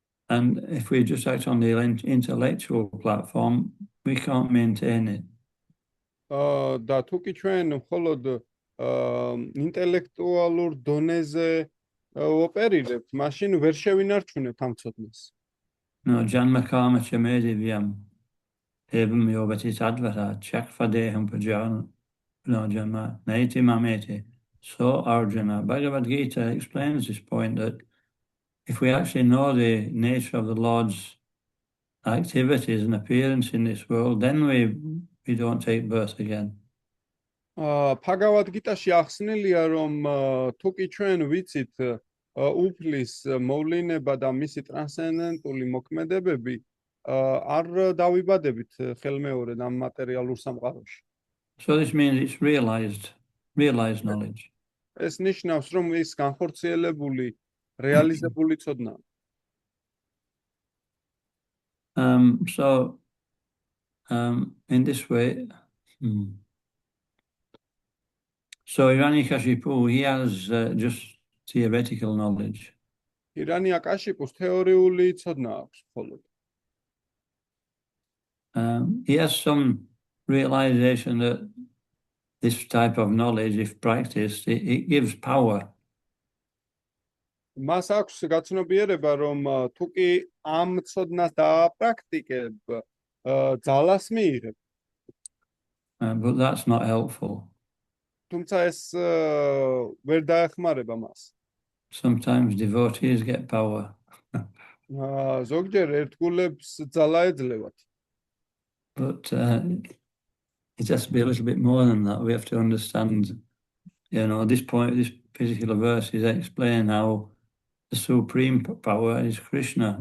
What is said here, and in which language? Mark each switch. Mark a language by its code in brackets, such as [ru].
[en] And if we just act on the intellectual platform, we can't maintain it. [ka] და თუ კი ჩვენ მხოლოდ ინტელექტუალურ დონეზე ოპერირებთ, მაშინ ვერ შევინარჩუნებთ ამ ცოდნას. [sa] No, janma karma chamedivyam evam yogatit advata chakfadeham pajana no janma naiti mameti. [en] So Arjuna, Bhagavad Gita explains this point that if we actually know the nature of the Lord's activities and appearance in this world, then we don't take birth again. [ka] Bhagavad Gita-ში ახსნილია, რომ თუ კი ჩვენ ვიცით უფლის მოვლენება და მისი ტრანსცენდენტული მოქმედებები, არ დავიბადებით ხელმეორედ ამ მატერიალურ სამყაროში. [en] So this means it's realized knowledge. [ka] ეს ნიშნავს, რომ ის განხორციელებული, რეალიზებული ცოდნა. [en] So in this way, so Hiranyakashipu, he has just theoretical knowledge. [ka] ჰირანიაკაშიპუს თეორიული ცოდნა აქვს მხოლოდ. [en] He has some realization that this type of knowledge, if practiced, it gives power. [ka] მას აქვს გაცნობიერება, რომ თუ კი ამ ცოდნას დააპრაქტიკებ, ძალას მიიღებ. [en] But that's not helpful. [ka] თუმცა ეს ვერ დაეხმარება მას. [en] Sometimes devotees get power. [ka] ზოგჯერ ერთგულებს ძალა ეძლევათ. [en] But it has to be a little bit more than that. We have to understand, this particular verse is explaining how the supreme power is Krishna.